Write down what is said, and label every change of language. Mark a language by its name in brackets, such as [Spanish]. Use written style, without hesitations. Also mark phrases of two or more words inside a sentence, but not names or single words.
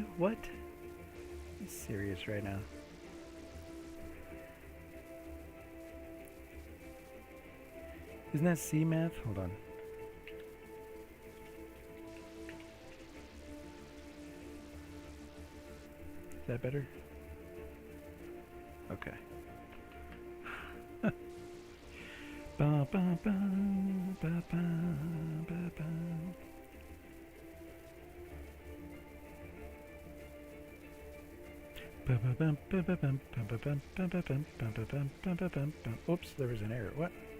[English] What? I'm serious right now. Isn't that C math? Hold on. Is that better? Okay. Ba, ba, ba, ba, ba, ba, ba. Oops, there was an error. What?